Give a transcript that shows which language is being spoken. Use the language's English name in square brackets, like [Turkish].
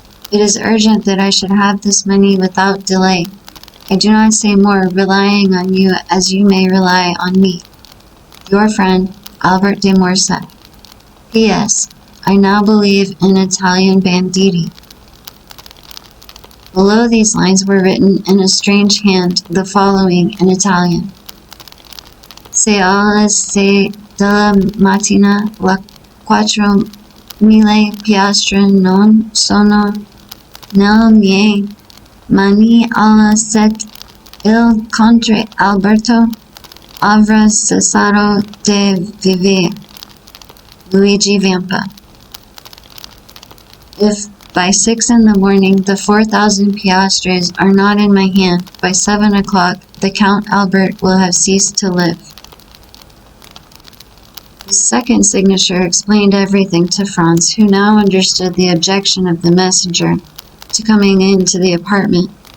[English] It is urgent that I should have this money without delay. I do not say more, relying on you as you may rely on me. Your friend, Albert de Morcerf. P.S. I now believe in Italian banditti. Below these lines were written in a strange hand the following in Italian. [Italian] Se alle 6 della mattina la 4.000 piastre non sono nelle mie mani alle 7 il conte Alberto avrà cessato de vivere. Luigi Vampa. [English] If by 6 in the morning the 4,000 piastres are not in my hand, by 7 o'clock the Count Albert will have ceased to live. The second signature explained everything to Franz, who now understood the objection of the messenger to coming into the apartment.